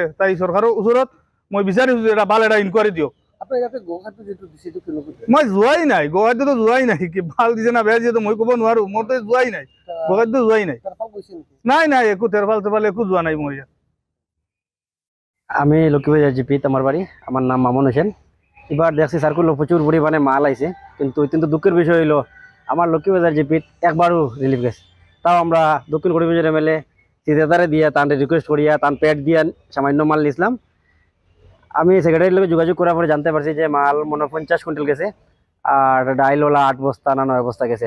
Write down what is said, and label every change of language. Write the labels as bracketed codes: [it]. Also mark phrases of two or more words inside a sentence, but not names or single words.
[as] তাই চৰকাৰৰ ওচৰত মই বিচাৰিছোঁ যে এটা ভাল এটা ইনকুৱাৰী দিয়ক। মই যোৱাই নাই, গোখাদ্যটো যোৱাই নাই, কি ভাল দিছে না বেয়া দিছে মই ক'ব নোৱাৰো, মোৰতো যোৱাই নাই, গোখাদ্য যোৱাই নাই। নাই নাই, একো তেৰফাল একো যোৱা নাই মোৰ ইয়াত। [bn] আমি লক্ষ্মীবাজার জিপিত আমার বাড়ি, আমার নাম মামুন হোসেন। এবার দেখছি সার্কুলো প্রচুর পরিমাণে মাল আইছে, কিন্তু অত্যন্ত দুঃখের বিষয় হলো আমার লক্ষ্মীবাজার জিপিত একবারও রিলিফ গেছে। তাও আমরা দক্ষিণ করিমগঞ্জের এমএলএ সিদ্ধাতারে দিয়ে তান রিকোয়েস্ট করিয়া তান প্যাড দিয়ে সামান্য মাল নিয়েছিলাম। আমি সেক্রেটারির লোক যোগাযোগ করার পরে জানতে পারছি যে মাল মনে 50 কুইন্টাল গেছে, আর ডাইলওয়ালা 8 বস্তা না 9 বস্তা গেছে।